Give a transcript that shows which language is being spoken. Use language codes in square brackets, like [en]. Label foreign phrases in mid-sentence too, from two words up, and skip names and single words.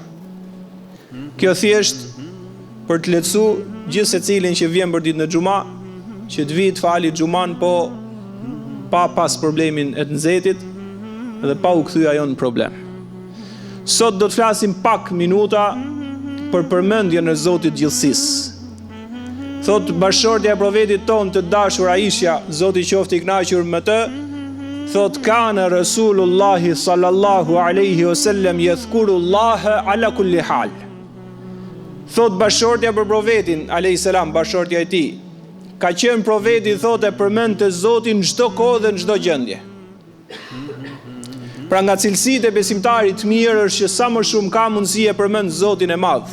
[sq] Kjo thjesht për të lehtësuar gjithë secilin që vjen për ditën e xuma, që të vijë të fali xuman, po pa pas problemin e të nxehtit dhe pa u kthyer ajo në problem. Sot do të flasim pak minuta për përmendjen e Zotit gjithësisë. Thot bashortja e profetit ton të dashur Aisha, Zoti qoftë i kënaqur me të, thot [ar] كان رسول الله صلى الله عليه وسلم يذكر الله على كل حال. [sq] Thot bashortja për profetin [ar] عليه السلام, [sq] bashortja e tij, ka qenë profeti, thot, e përmendte Zotin çdo kohë dhe në çdo gjendje. Pra nga cilësitë e besimtarit të mirë është që sa më shumë ka mundësi e përmend Zotin e madh.